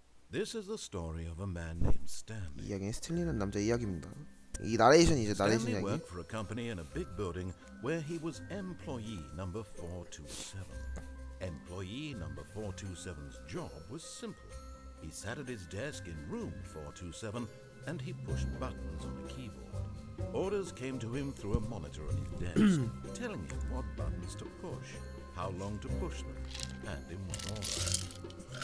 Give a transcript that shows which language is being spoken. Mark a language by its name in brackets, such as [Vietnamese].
[English] This is the story of a man named Stanley. [Korean] 이야기는 스탠리라는 남자 이야기입니다. 이 나레이션이죠, 나레이션 [English] Stanley [Korean] 이야기. [English] worked for a company in a big building where he was employee number 427. Employee number 427's job was simple. He sat at his desk in room 427 and he pushed buttons on a keyboard. Orders came to him through a monitor on his desk, telling him what buttons to push, how long to push them, and in what order.